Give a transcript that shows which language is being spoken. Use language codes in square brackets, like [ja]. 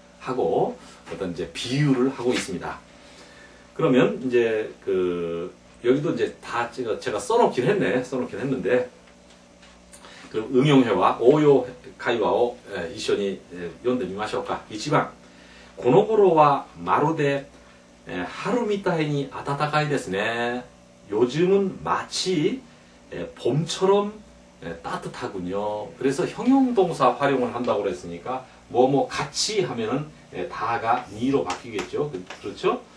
[ko] 하고, 어떤 이제 비유를 하고 있습니다. 그러면 이제 여기도 이제 다 제가 써놓긴 했는데, 그럼 응용해와 오요 가이와오 [ja] 이쇼니読んでみましょうか. 1番. この頃はまるで春みたいに暖かいですね. [ko] 요즘은 마치 봄처럼 따뜻하군요. 그래서 형용동사 활용을 한다고 그랬으니까 같이 하면은 다가 니로 바뀌겠죠. 그렇죠?